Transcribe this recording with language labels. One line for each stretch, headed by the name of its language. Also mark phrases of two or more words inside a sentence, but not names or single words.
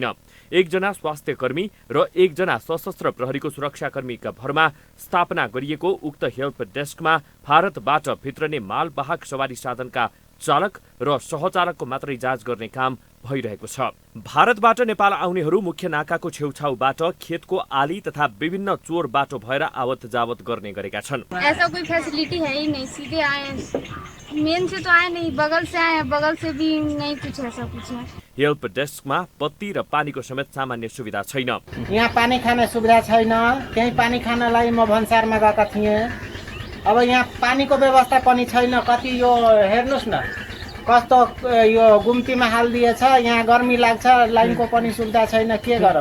Nepali: एकजना स्वास्थ्य कर्मी र एकजना सशस्त्र प्रहरीको सुरक्षाकर्मीका भरमा स्थापना गरिएको उक्त हेल्प डेस्कमा भारतबाट भित्रने मालवाहक सवारी साधनका चालक र सहचालकको मात्रै जाँच गर्ने काम भइरहेको छ। भारतबाट नेपाल आउनेहरू मुख्य नाकाको छेउछाउबाट खेतको आली तथा विभिन्न चोर बाटो भएर आवत जावत गर्ने गरेका छन्।
Hindi: ऐसा कोई फैसिलिटी है ही नहीं, सीधे आए, मेन से तो आए नहीं, बगल से आए, बगल से भी नहीं कुछ ऐसा कुछ है।
Nepali: हेल्प डेस्कमा बत्ती र पानीको समेत सामान्य सुविधा छैन। यहाँ पानी खाने सुविधा छैन। त्यही पानी खानलाई म भन्सारमा गएका थिएँ। अब यहाँ पानीको व्यवस्था पनि छैन। कति यो हेर्नुहोस् न कस्तो यो गुम्तीमा हालिदिएछ, यहाँ गर्मी लाग्छ, लाइनको पनि सुविधा छैन, के गरौँ।